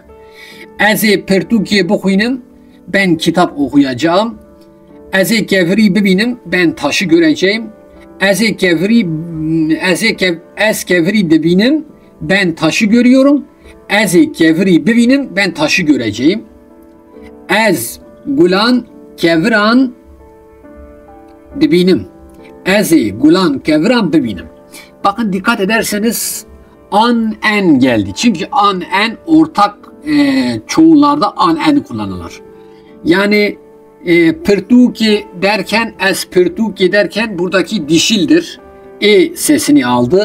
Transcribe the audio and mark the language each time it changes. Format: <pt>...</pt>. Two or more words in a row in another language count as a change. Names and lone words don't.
<ku>Ez Portugi dokuynum,</ku> <tr>ben kitap okuyacağım.</tr> <ku>Ez gevri bibinim,</ku> <tr>ben taşı göreceğim.</tr> <ku>Ez gevri bibinim,</ku> <tr>ben taşı görüyorum.</tr> <ku>Ez gevri bibinim,</ku> <tr>ben taşı göreceğim.</tr> <ku>Ez gulan kevran bibinim. Ez gulan kevran bibinim.</ku> <tr>Bakın dikkat ederseniz an en geldi. Çünkü an en ortak çoğullarda an en kullanılır. Yani Portugi derken, ez Portugi derken buradaki dişildir. E sesini aldı.</tr>